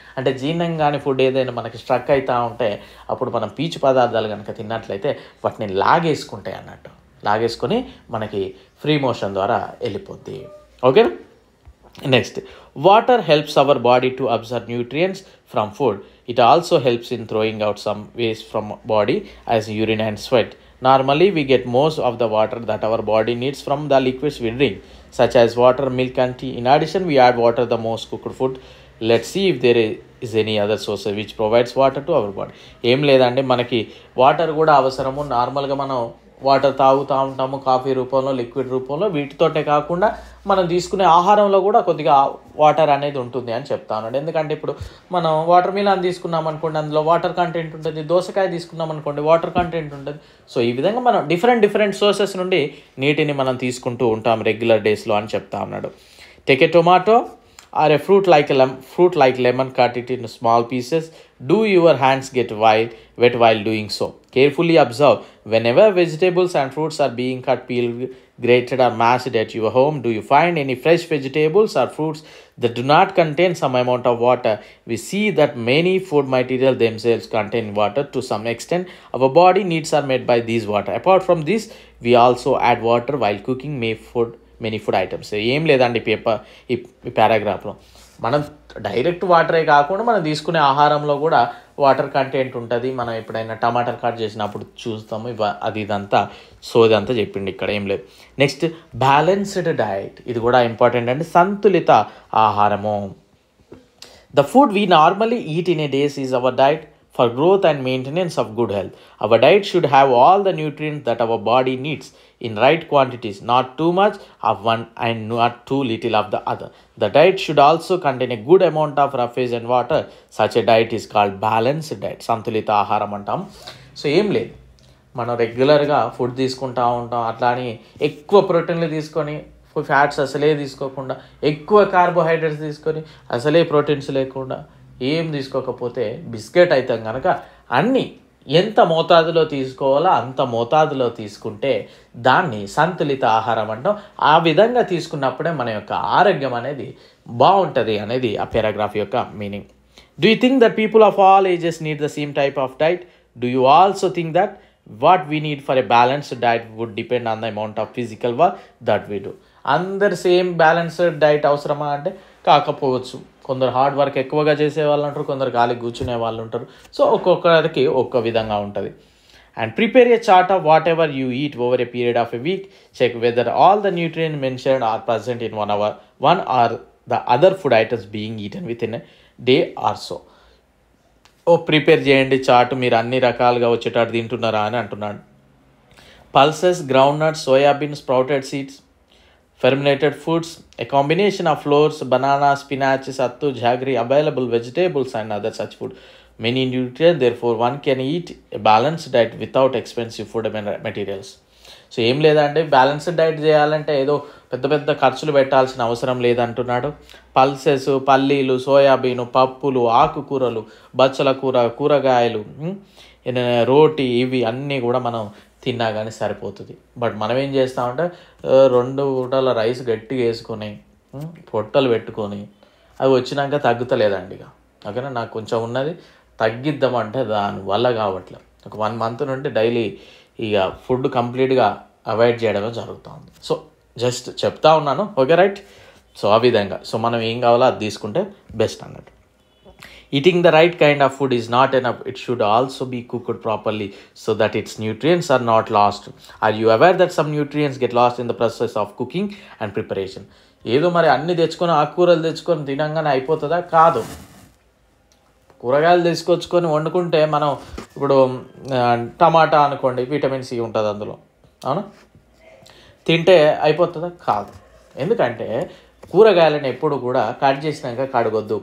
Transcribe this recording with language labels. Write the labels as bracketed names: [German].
[Telugu] అంటే జీర్ణం కాని ఫుడ్ ఏదైనా మనకి స్ట్రక్ అవుతూ ఉంటే అప్పుడు మనం పీచు పదార్థాలు కనుక తిన్నట్లయితే వాటిని లాగేసుకుంటాయి అన్నట్టు. లాగేసుకొని మనకి ఫ్రీ మోషన్ ద్వారా వెళ్ళిపోద్ది. ఓకేనా? [English] Next, water helps our body to absorb nutrients from food. It also helps in throwing out some waste from body as urine and sweat. Normally, we get most of the water that our body needs from the liquids we drink, such as water, milk, and tea. In addition, we add water the most cooked food. Let's see if there is any other source which provides water to our body. [Telugu] ఏం లేదండి, మనకి water కూడా అవసరము. నార్మల్గా మనం water తాగుతూ ఉంటాము coffee రూపంలో, లిక్విడ్ రూపంలో. వీటితోటే కాకుండా మనం తీసుకునే ఆహారంలో కూడా కొద్దిగా వాటర్ అనేది ఉంటుంది అని చెప్తా ఉన్నాడు. ఎందుకంటే ఇప్పుడు మనం వాటర్ మిలన్ తీసుకున్నాం అనుకోండి, అందులో వాటర్ కంటెంట్ ఉంటుంది. దోసకాయ తీసుకున్నాం అనుకోండి, వాటర్ కంటెంట్ ఉంటుంది. సో ఈ విధంగా మనం డిఫరెంట్ సోర్సెస్ నుండి నీటిని మనం తీసుకుంటూ ఉంటాం రెగ్యులర్ డేస్లో అని చెప్తా ఉన్నాడు. [English] Take a tomato or a fruit like lemon, cut it in small pieces. Do your hands get wet while doing so? Carefully observe whenever vegetables and fruits are being cut, peeled, grated or mashed at your home. Do you find any fresh vegetables or fruits that do not contain some amount of water? We see that many food materials themselves contain water to some extent. Our body needs are made by these water. Apart from this, we also add water while cooking many food items. [Telugu] ఏం లేదండి ఈ పారాగ్రాఫ్లో మనం direct వాటరే కాకుండా మనం తీసుకునే ఆహారంలో కూడా వాటర్ కంటెంట్ ఉంటుంది. మనం ఎప్పుడైనా టమాటాలు కట్ చేసినప్పుడు చూస్తాము ఇదంతా. సో ఇదంతా చెప్పిండి ఇక్కడ, ఏం లేదు. Next, balanced diet. ఇది కూడా ఇంపార్టెంట్ అండి. సంతులిత ఆహారము. [English] The food we normally eat in a days is our diet for growth and maintenance of good health. Our diet should have all the nutrients that our body needs in right quantities, not too much of one and not too little of the other. The diet should also contain a good amount of roughage and water. Such a diet is called balanced diet. [Telugu] సంతులిత ఆహారం అంటాం. So ఏం లేదు, మనం రెగ్యులర్గా food తీసుకుంటూ ఉంటాం, అట్లా అని ఎక్కువ ప్రోటీన్లు తీసుకొని ఫ్యాట్స్ అసలే తీసుకోకుండా, ఎక్కువ కార్బోహైడ్రేట్స్ తీసుకొని అసలే ప్రోటీన్స్ లేకుండా ఏం తీసుకోకపోతే బిస్కెట్ అవుతాం కనుక అన్నీ ఎంత మోతాదులో తీసుకోవాలో అంత మోతాదులో తీసుకుంటే దాన్ని సంతులిత ఆహారం అంటాం. ఆ విధంగా తీసుకున్నప్పుడే మన యొక్క ఆరోగ్యం అనేది బాగుంటుంది అనేది ఆ పారాగ్రాఫ్ యొక్క meaning. [English] Do you think that people of all ages need the same type of diet? Do you also think that what we need for a balanced diet would depend on the amount of physical work that we do? [Telugu] అందరు same balanced diet అవసరమా అంటే కాకపోవచ్చు. కొందరు hard work ఎక్కువగా చేసే వాళ్ళు ఉంటారు, కొందరు ఖాళీ కూర్చునే వాళ్ళు ఉంటారు. [English] so [Telugu] ఒక్కొక్కరికి ఒక్క విధంగా ఉంటుంది. [English] And prepare a chart of whatever you eat over a period of a week. Check whether all the nutrient mentioned are present in one or the other food items being eaten within a day or so. [Telugu] Prepare చేయండి chart, మీరు అన్ని రకాలుగా వచ్చేటట్టు తింటున్నారా అని అంటున్నాడు. [English] Pulses, groundnuts, soybean, sprouted seeds, fermented foods, a combination of flours, banana, spinach, sattu, jaggery, available vegetables and other such food. Many nutrients, therefore one can eat a balanced diet without expensive food materials. [Telugu] So ఏం లేదంటే balanced diet చేయాలంటే ఏదో పెద్ద ఖర్చులు పెట్టాల్సిన అవసరం లేదంటున్నాడు. Pulses, పల్లీలు, soybean, పప్పులు, ఆకుకూరలు, బచ్చల కూర, కూరగాయలు, రోటీ, ఇవి అన్నీ కూడా మనం తిన్నా కానీ సరిపోతుంది. బట్ మనం ఏం చేస్తామంటే 2 పూటల రైస్ గట్టిగా వేసుకొని పొట్టలు పెట్టుకొని అవి వచ్చినాక తగ్గుతలేదండి ఇక. ఓకేనా, నాకు కొంచెం ఉన్నది తగ్గిద్దామంటే దానివల్ల కావట్లేదు. ఒక 1 మంత్ నుండి డైలీ ఇక ఫుడ్ కంప్లీట్గా అవాయిడ్ చేయడమే జరుగుతుంది. సో జస్ట్ చెప్తా ఉన్నాను. Okay right. సో ఆ విధంగా సో మనం ఏం కావాలో అది తీసుకుంటే బెస్ట్ అన్నట్టు. [English] Eating the right kind of food is not enough. It should also be cooked properly so that its nutrients are not lost. Are you aware that some nutrients get lost in the process of cooking and preparation? [Telugu] ఏదో మరి అన్ని తెచ్చుకొని ఆకుకూరలు తెచ్చుకొని తినంగానే అయిపోతుందా? కాదు. కూరగాయలు తీసుకొచ్చుకొని వండుకుంటే మనం ఇప్పుడు టమాటా అనుకోండి, విటమిన్ సి ఉంటుంది అందులో, అవునా? తింటే అయిపోతుందా? కాదు. ఎందుకంటే కూరగాయలను ఎప్పుడు కూడా కట్ చేసినాక కడగొద్దు.